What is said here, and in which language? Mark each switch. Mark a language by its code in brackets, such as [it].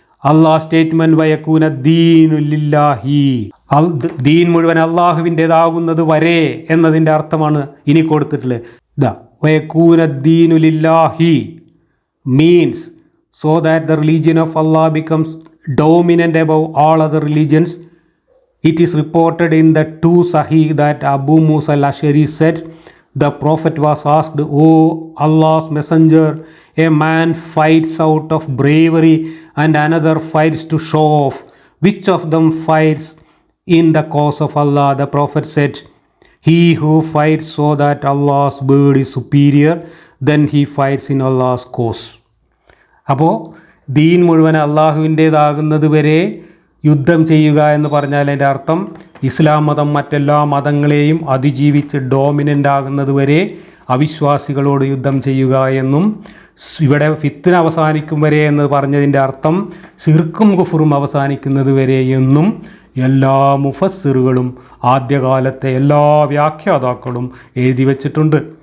[ml] അള്ളാഹ് statement [ar] വയക്കൂന ദീനു ലില്ലാഹി, [ml] ദീൻ മുഴുവൻ അള്ളാഹുവിൻ്റെതാകുന്നത് വരെ എന്നതിൻ്റെ അർത്ഥമാണ് ഇനി കൊടുത്തിട്ടുള്ളത്. [ar] വയക്കൂന ദീനു ലില്ലാഹി [en] Means so that the religion of Allah becomes dominant above all other religions. It is reported in the two Sahih that Abu Musa al-Ash'ari said, the Prophet was asked, O Allah's Messenger, a man fights out of bravery and another fights to show off. Which of them fights in the cause of Allah? The Prophet said, he who fights so that Allah's word is superior, then he fights in Allah's cause. [ml] അപ്പോൾ ദീൻ മുഴുവൻ അള്ളാഹുവിൻ്റേതാകുന്നത് വരെ യുദ്ധം ചെയ്യുക എന്ന് പറഞ്ഞാൽ അതിൻ്റെ അർത്ഥം ഇസ്ലാം മതം മറ്റെല്ലാ മതങ്ങളെയും അതിജീവിച്ച് ഡോമിനൻ്റ് ആകുന്നത് വരെ അവിശ്വാസികളോട് യുദ്ധം ചെയ്യുക എന്നും, ഇവിടെ ഫിത്ന അവസാനിക്കും വരെ എന്ന് പറഞ്ഞതിൻ്റെ അർത്ഥം ശിർക്കും കുഫറും അവസാനിക്കുന്നത് വരെ എന്നും എല്ലാ മുഫസ്സിറുകളും ആദ്യകാലത്തെ എല്ലാ വ്യാഖ്യാതാക്കളും എഴുതി വച്ചിട്ടുണ്ട്.